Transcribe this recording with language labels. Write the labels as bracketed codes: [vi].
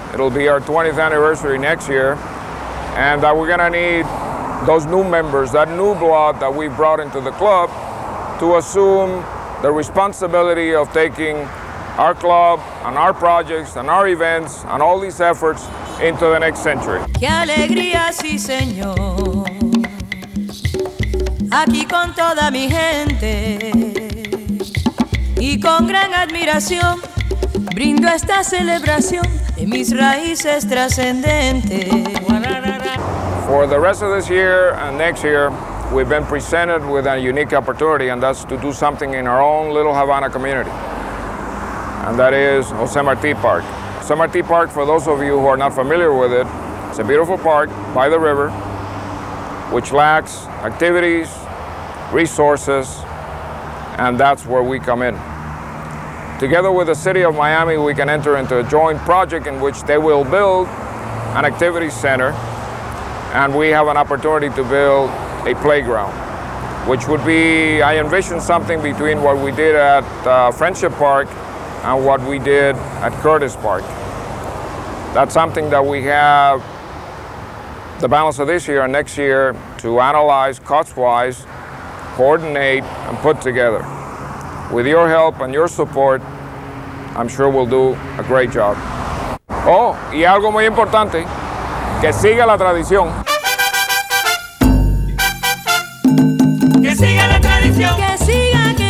[en] It'll be our 20th anniversary next year, and that we're gonna need those new members, that new blood that we brought into the club, to assume the responsibility of taking our club and our projects and our events and all these efforts into the next century. [es] ¡Qué alegría, sí, señor! Aquí con toda mi gente y con gran admiración brindo esta celebración de mis raíces trascendentes. [en] For the rest of this year and next year, we've been presented with a unique opportunity, and that's to do something in our own little Havana community. And that is Jose Marti Park. Jose Marti Park, for those of you who are not familiar with it, it's a beautiful park by the river, which lacks activities, resources, and that's where we come in. Together with the city of Miami, we can enter into a joint project in which they will build an activity center, and we have an opportunity to build a playground, which would be, I envision something between what we did at Friendship Park and what we did at Curtis Park. That's something that we have the balance of this year and next year to analyze cost-wise, coordinate, and put together. With your help and your support, I'm sure we'll do a great job. [es] Oh, y algo muy importante, que siga la tradición. Que siga la tradición. Que siga